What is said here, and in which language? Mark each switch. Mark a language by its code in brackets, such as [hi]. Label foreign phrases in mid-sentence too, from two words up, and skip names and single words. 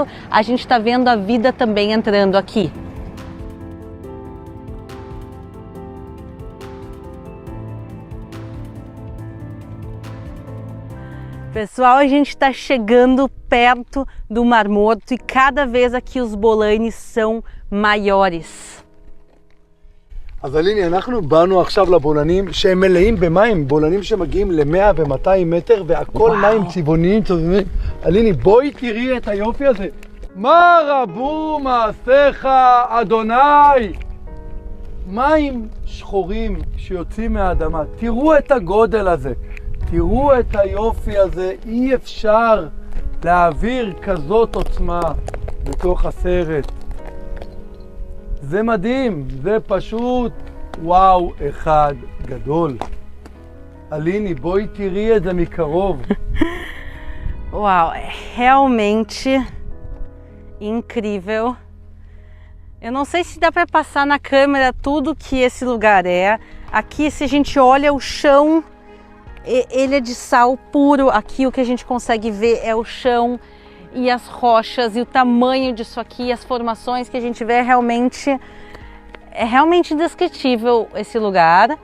[pt] A gente está vendo a vida também entrando aqui. Pessoal, a gente está chegando perto do Mar Morto e cada vez aqui os bolânios são maiores. [he] אז אליני, אנחנו באנו עכשיו לבולענים שהם מלאים במים, בולענים שמגיעים ל-100 ו-200 מטר והכל מים צבעוניים. אליני, בואי תראי את היופי הזה. מה רבו מעשיך, אדוני? מים שחורים שיוצאים מהאדמה. תראו את הגודל הזה. תראו את היופי הזה, אי אפשר להעביר כזאת עוצמה בתוך הסרט. זה מדהים, זה פשוט וואו אחד גדול. אליני, בואי תראי את זה מקרוב. [pt] Uau, é realmente incrível. Eu não sei se dá para passar na câmera tudo que esse lugar é. Aqui, se a gente olha o chão, ele é de sal puro. Aqui o que a gente consegue ver é o chão e as rochas e o tamanho disso aqui, as formações que a gente vê é realmente indescritível esse lugar.